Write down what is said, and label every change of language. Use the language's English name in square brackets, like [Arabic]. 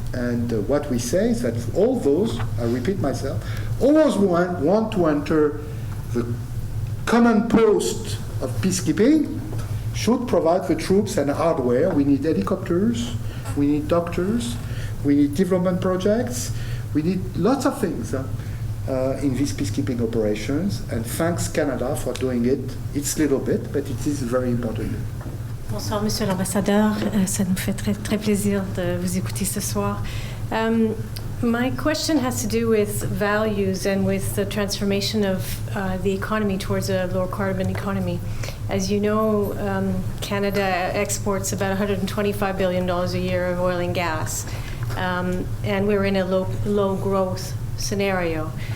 [English] And what we say is that all those, I repeat myself, all those who want to enter the common post of peacekeeping should provide the troops and hardware. We need helicopters, we need doctors, we need development projects, we need lots of things in these peacekeeping operations. And thanks Canada for doing it. It's a little bit, but it is very important. [French] Bonsoir, Monsieur l'Ambassadeur. Ça nous fait très, très plaisir de vous écouter ce soir. [English] My question has to do with values and with the transformation of the economy towards a lower carbon economy. As you know, Canada exports about $125 billion a year of oil and gas, and we're in a low growth scenario.